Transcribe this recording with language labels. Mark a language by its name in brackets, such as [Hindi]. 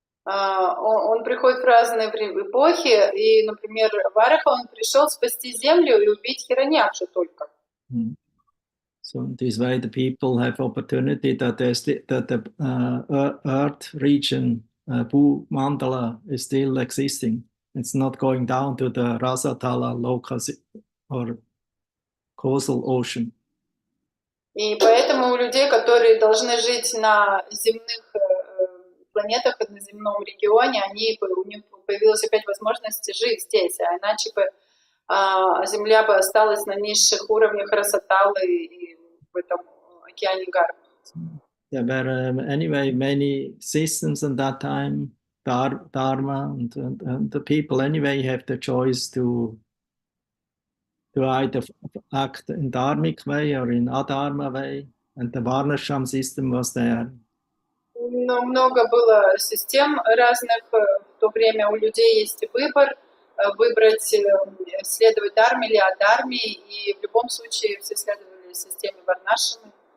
[Russian] Он приходит в разные эпохи, и, например, Вараха, он пришел спасти землю и убить Хираньякшу только. [English] So this way the people have opportunity that the earth region, Bhu Mandala, is still existing. It's not going down to the Rasatala locus or coastal ocean. [Russian] И поэтому у людей, которые должны жить на земных планетах, на земном регионе, у них появилась опять возможность жить здесь, а иначе бы Земля бы осталась на низших уровнях Расаталы и в этом океане Гарма. [English] There were anyway many systems at that time, Dharma, and the people anyway have the choice to either act in dharmic way or in adharma way, and the Varnashram system was there. [Russian] Но много было систем разных, в то время у людей есть выбор, выбрать, следовать дharме или адхарме, и в любом случае все следовали системе Варнашрамы.